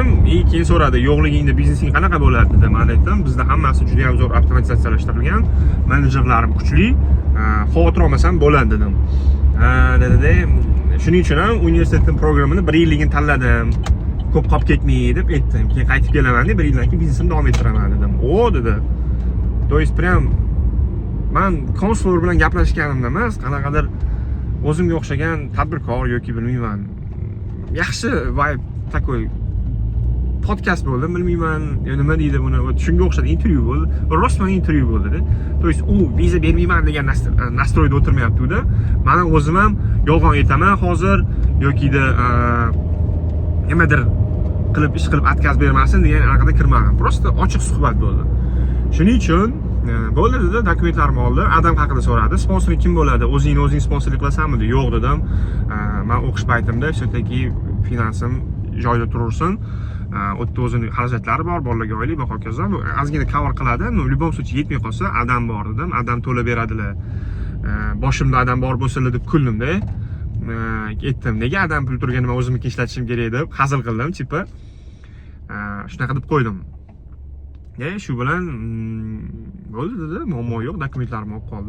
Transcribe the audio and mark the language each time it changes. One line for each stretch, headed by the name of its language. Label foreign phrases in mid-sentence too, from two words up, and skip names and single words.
Uzbek: Keyin so'radi, yo'qligingda biznesing qanaqa bo'ladi dedim. Men aytdim, bizda hammasi juda ham zo'r avtomatizatsiyalashtirilgan, menejerlarim kuchli, xavotir olmasam bo'ladi dedim. Dedi, shuning uchun ham universitetning programmini 1 yilligini tanladim. Ko'p qolib ketmay deb aytdim. Keyin qaytib kelaman deb 1 yildan keyin biznesimni davom ettiraman dedim. Dedi.
Russian: То есть прям
Uzbek: men konsulor bilan gaplashganimda emas, qanaqadir o'zimga o'xshagan tadbirkor yoki bilmayman, yaxshi vibe такой podkast bo'ldi, bilmayman, nima deydi buni, shunga o'xshadi intervyu bo'ldi. Rostman intervyu bo'ldi.
Russian: То есть
Uzbek: u viza bermayman degan nastroyda o'tirmayapti-da. Men o'zim ham yolg'on aytaman hozir yoki-da nimadir qilib ish qilib отказ bermasin degan anaqada kirmadim. Просто ochiq suhbat bo'ldi. Shuning uchun bo'ldi dedi, dokumentlarimni oldi, adam haqida so'radi. Sponsoring kim bo'ladi? O'zing sponsorlik qilasanmi dedi. Yo'q dedim. Men o'qish paytimda все-таки finansim joyda turursin. O'tda o'zining xarajatlari bor, bolalarga oylik va hokazo. Ozgina cover qiladi. No,
Russian: в любом случае
Uzbek: yetmay qolsa, adam bor dedim. Adam to'lab beradilar. Boshimda adam bor bo'lsa-la deb kuldimda. Aytdim, nega adam pul turgan, nima o'zimni ishlatishim kerak deb hazil qildim, tipa. Shunaqa deb qo'ydim. Shu bilan bo'ldi dedi, muammo yo'q, dokumentlarimni olib qoldi.